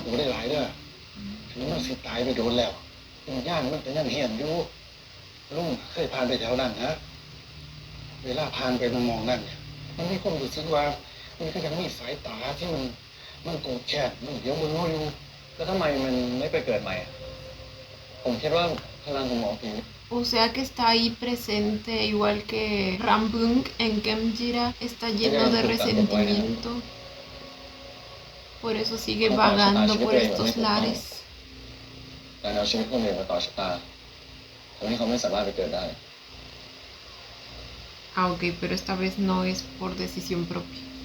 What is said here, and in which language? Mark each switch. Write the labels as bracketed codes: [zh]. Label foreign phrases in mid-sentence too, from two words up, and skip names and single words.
[th] ปูได้หลายเด้อถึงมันสิตายไปโดนแล้วย่างมันก็ยังเหียนอยู่ลุงเคยผ่านไปแถวนั้นฮะเวลาผ่านไปมองนั่นเนี่ยมันมีความรู้สึกว่ามันก็ยังมีสายตาที่มันโกรธแค้นมันเดี๋ยวมันง้ออยู่ แล้วทำไมมันไม่ไปเกิดใหม่อะผมคิดว่าพลังของหมอผี [es] O sea que está ahí presente, igual que Rambung en Kemjira, está lleno de resentimiento. Por eso sigue vagando por estos lares. [th] การเอาชีวิตคนอื่นมาต่อชะตาทำให้เขาไม่สามารถไปเกิดได้ [es] Ah, ok, pero esta vez no es por decisión propia.